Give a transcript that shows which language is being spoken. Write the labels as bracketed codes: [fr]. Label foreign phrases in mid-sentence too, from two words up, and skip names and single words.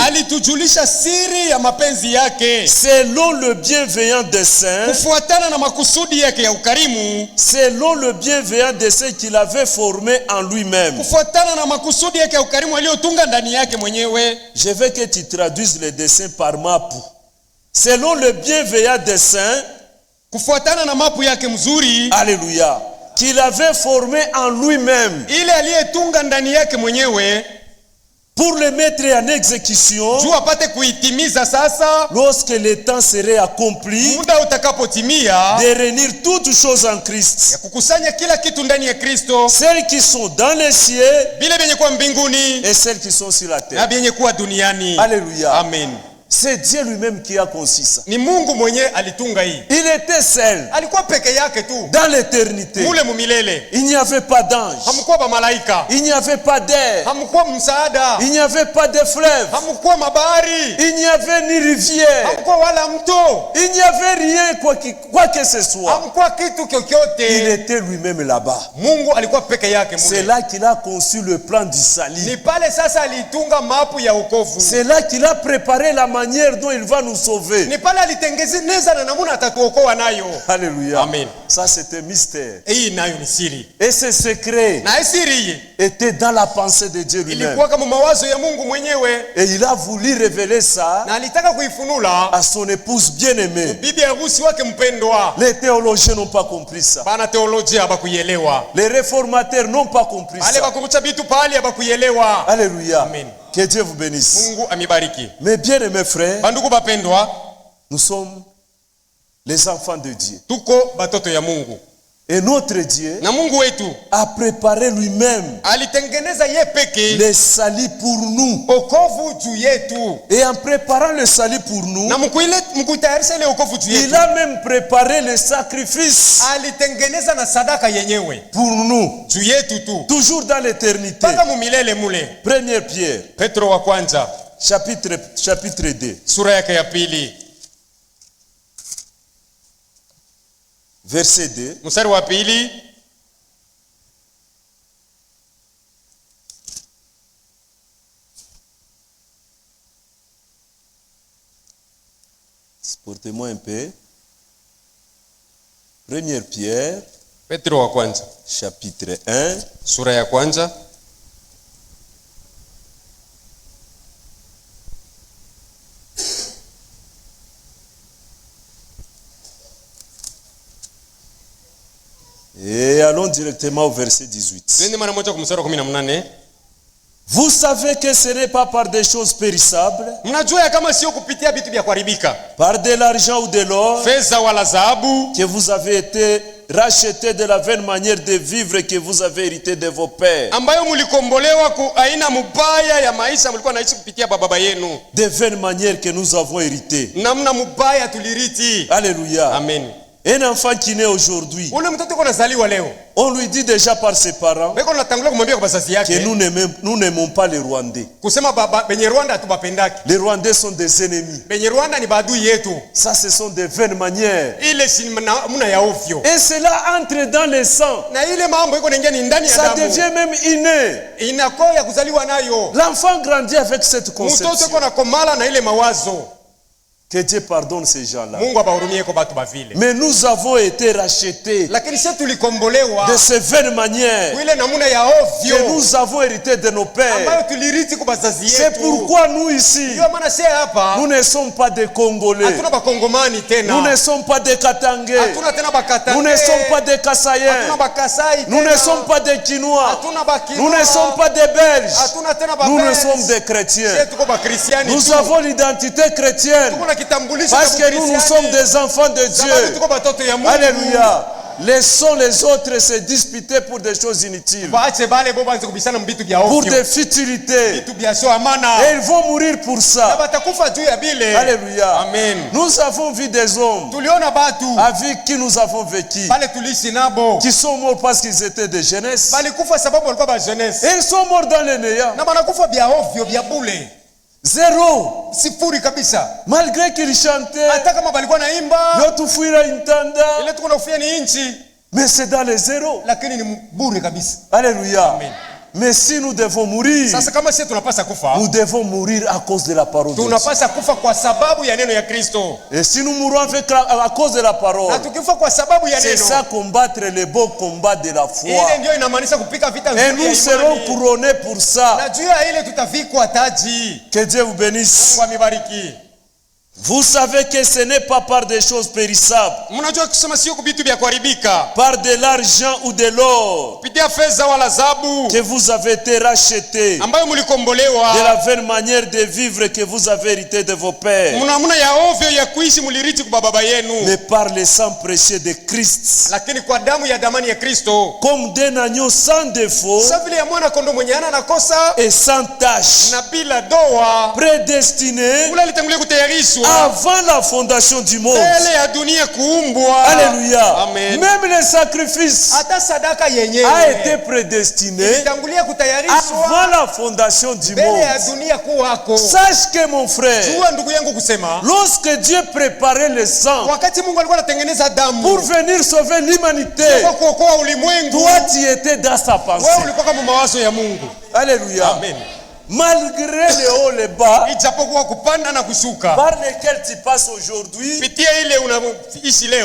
[sw] alitujulisha siri ya mapenzi yake [fr] selon le bienveillant dessein, [sw] kufuatana na makusudi yake ya ukarimu, [fr] selon le bienveillant dessein qu'il avait formé en lui-même. [sw] kufuatana na makusudi yake ya ukarimu aliyotunga ndani yake mwenyewe. [fr] Je veux que tu traduises le dessein par mapu. Selon le bienveillant dessein, [sw] Kufuatana na mapu yake mzuri, [fr] alléluia, qu'il avait formé en lui-même [sw] ile aliyetunga ndani yake mwenyewe [fr] pour le mettre en exécution [sw] juu apate kuitimiza sasa [fr] lorsque le temps serait accompli, [sw] muda utakapotimia, [fr] de réunir toutes choses en Christ. [sw] ya kukusanya kila kitu ndani ya Kristo, [fr] Celles qui sont dans les cieux [sw] vile vyenye kuwa mbinguni [fr] et celles qui sont sur la [sw] na [fr] terre. [sw] vyenye kuwa duniani. [fr] Alléluia. Amen. C'est Dieu lui-même qui a conçu ça. [sw] Ni Mungu mwenye alitunga hii. [fr] Il était seul [sw] Alikuwa peke yake tu [fr] dans l'éternité. [sw] mule mumilele. [fr] Il n'y avait pas d'ange. [sw] Hamkuwa ba malaika, [fr] Il n'y avait pas d'air. [sw] hamkuwa msaada, [fr] Il n'y avait pas de fleuve. [sw] hamkuwa mabari, [fr] Il n'y avait ni rivière. [sw] hamkuwa wala mto, [fr] Il n'y avait rien, quoi que ce soit. [sw] hamkuwa kitu [fr] Il [sw] kyokyote. [fr] était lui-même là-bas. [sw] Mungu alikuwa peke yake [fr] C'est [sw] mule. [fr] là qu'il a conçu le plan du [sw] Ni [fr] salut. [sw] pale sasa alitunga mapu ya wokovu. [fr] C'est là qu'il a préparé la manière manière dont il va nous sauver. [sw] Ni pale alitengeneza na namna atatuokoa nayo. [fr] Alléluia. Amen. Ça c'était mystère. [sw] Hii nayo ni siri. [fr] Et ce secret [sw] Na siri [fr] était dans la pensée de Dieu lui-même. [sw] ilikuwa kama mawazo ya Mungu mwenyewe. [fr] Et il a voulu révéler ça [sw] Na alitaka kuifunula [fr] à son épouse bien-aimée. [sw] bibi harusi wake mpendwa. [fr] Les théologiens n'ont pas compris ça. [sw] Bana teolojia habakuielewa. [fr] Les réformateurs n'ont pas compris [sw] Ale [fr] ça. [sw] bakurucha bitu pale habakuielewa. [fr] Alléluia. Amen. Que Dieu vous bénisse. [sw] Mungu amibariki. [fr] Mes bien-aimés frères, [sw] Bandugu bapendwa, [fr] nous sommes les enfants de Dieu. [sw] tuko batoto ya Mungu. [fr] Et notre Dieu [sw] Na Mungu wetu [fr] a préparé lui-même [sw] alitengeneza ye peke [fr] le salut pour nous. [sw] okovu juu yetu. [fr] Et en préparant le salut pour nous, [sw] Na mkuitayarisha ile okovu juu [fr] il [sw] yetu, [fr] a même préparé le sacrifice [sw] alitengeneza na sadaka yenyewe [fr] pour nous. [sw] juu yetu tu [fr] Toujours dans l'éternité. [sw] mpaka mumilele mule. [fr] Première Pierre, [sw] Petro wa kwanza [fr] chapitre 2, [sw] sura yake ya pili [fr] verset 2. [sw] mstari wa pili. [fr] Portez-moi un peu. Première Pierre, [sw] Petro wa kwanza [fr] chapitre 1, [sw] sura ya kwanza [fr] et allons directement au verset 18. [sw] twende mara moja kwa mstari wa 18. [fr] Vous savez que ce n'est pas par des choses périssables, [sw] Mnajua ya kama sio kupitia vitu vya kuharibika, [fr] par de l'argent ou de l'or, [sw] fedha wala dhahabu, [fr] que vous avez été rachetés de la vaine manière de vivre que vous avez hérité de vos pères. [sw] ambayo mlikombolewa ku aina mubaya ya maisha mlikuwa naishi kupitia baba yenu. [fr] De vaine manière que nous avons hérité. [sw] Namna mubaya tuliriti. [fr] Alléluia. Amen. Un enfant qui naît aujourd'hui, [sw] Ule mtoto uko nazaliwa leo, [fr] on lui dit déjà par ses parents [sw] beko natangulia kumwambia kwa bazazi [fr] que [sw] yake [fr] nous n'aimons pas les Rwandais. [sw] kusema baba benye Rwanda hatubapendaki. [fr] Les Rwandais sont des ennemis. [sw] Benye Rwanda ni badui yetu. [fr] Ça, ce sont des vaines manières. [sw] Ile si muna ya ovyo. [fr] Et cela entre dans le sang. [sw] Na ile mambo iko naingia ni ndani ya [fr] Ça [sw] damu. [fr] devient même inné. [sw] Inakuwa ya kuzaliwa nayo. [fr] L'enfant grandit avec cette [sw] Mtoto [fr] conception. [sw] uko na komala na ile mawazo. [fr] Que Dieu pardonne ces gens-là. [sw] Mungu abahurumie kwa batu bavile. [fr] Mais nous avons été rachetés [sw] Lakini sisi tulikombolewa [fr] de ces vaines manières [sw] ile namuna ya [fr] que [sw] ovyo [fr] nous avons hérité de nos pères. [sw] ambayo tuliriti kwa bazazi [fr] C'est [sw] yetu. [fr] pourquoi nous ici, [sw] Ndio maana sisi hapa [fr] nous ne sommes pas des Congolais. [sw] hatuna bakongomani tena. [fr] Nous ne sommes pas des Katangais. [sw] Hatuna tena bakatanga. [fr] Nous ne sommes pas des Kassaïens. [sw] Hatuna bakasai [fr] Nous [sw] tena. [fr] ne sommes pas des Kinois. [sw] Hatuna bakinoa. [fr] Nous ne sommes pas des Belges. [sw] Hatuna tena [fr] Nous ne [sw] babes. [fr] sommes des chrétiens. [sw] Sisi tuko bakristiani [fr] Nous [sw] tu. [fr] avons l'identité chrétienne [sw] Tuko na kitambulisho [fr] parce [sw] cha [fr] que nous [sw] Ukristiani. [fr] sommes des enfants de [sw] Sababu [fr] Dieu. [sw] tuko batoto ya Mungu. [fr] Alléluia. Laissons les autres se disputer pour des choses inutiles, [sw] Waache bale bo banze kubishana mbitu bya [fr] pour [sw] ovyo. [fr] des futilités. [sw] Vitu bya sio amana. [fr] Et ils vont mourir pour [sw] Na [fr] ça. [sw] batakufa juu ya bile. [fr] Alléluia. Amen. Nous avons vu des hommes [sw] Tuliona batu [fr] avec qui nous avons vécu, [sw] bale tuliishi nabo. [fr] qui sont morts parce qu'ils étaient de jeunesse. [sw] Balikufa sababu walikuwa ba jeunesse. [fr] Et ils sont morts dans le néant. [sw] Na banakufa bya ovyo bya bule. [fr] Zéro. [sw] Sifuri kabisa. [fr] Malgré qu'ils chantaient, [sw] Hata kama balikuwa naimba, Yotufuira Intanda, ile tuko nafia ni inchi, [fr] mais c'est dans les zéros. [sw] lakini ni bure kabisa. [fr] Alléluia. Amen. Mais si nous devons mourir, [sw] Sasa kama sisi tunapasa kufa, [fr] nous devons mourir à cause de la parole de Dieu. [sw] tunapasa kufa kwa sababu ya neno ya Kristo. [fr] Et si nous mourons à cause de la parole, [sw] Na tukifa kwa sababu ya [fr] c'est [sw] neno, [fr] ça combattre le beau combat de la foi. [sw] ile ndio inamaanisha kupika vita [fr] Et [sw] nzuri ya [fr] nous serons [sw] imani. [fr] couronnés pour ça. [sw] Na juu ya ile tutavikwa taji. [fr] Que Dieu vous bénisse. [sw] Mungu amibariki. [fr] Vous savez que ce n'est pas par des choses périssables, [sw] Mnajua kusema sio kubitu vya kuharibika, [fr] par de l'argent ou de l'or, [sw] kupitia fedha wala dhahabu [fr] que vous avez été rachetés, [sw] ambayo [fr] de [sw] mlikombolewa. [fr] la vaine manière de vivre que vous avez hérité de vos pères, [sw] Mna ya ovyo ya kuishi mliriti kwa baba yenu, [fr] mais par le sang précieux de Christ, [sw] lakini kwa damu ya damani ya Kristo, [fr] comme d'un agneau sans défaut [sw] sasa vile ya mwana kondoo mwenye hana nakosa [fr] et sans tache, [sw] na bila doa, [fr] prédestiné [sw] ule alitangulia kutayarishwa [fr] avant la fondation du monde. [sw] mbele ya dunia kuumbwa. [fr] Alléluia. Amen. Même le sacrifice [sw] Hata sadaka [fr] a [sw] yenyewe [fr] été prédestiné [sw] ilitangulia [fr] avant [sw] kutayarishwa [fr] la fondation du [sw] mbele [fr] monde. [sw] ya dunia kuwako. [fr] Sache que mon frère, [sw] Jua ndugu yangu kusema, [fr] lorsque Dieu préparait le sang [sw] wakati Mungu alikuwa anatengeneza damu [fr] pour venir sauver l'humanité, [sw] kwa kuokoa ulimwengu, [fr] toi tu étais dans sa [sw] wewe [fr] pensée. [sw] ulikuwa kama mawazo ya Mungu. [fr] Alléluia. Amen. malgré les hauts, les bas, [sw] ijapokuwa kupanda na kushuka, [fr] par lesquels tu passes aujourd'hui, [sw] pitia ile unaishi leo,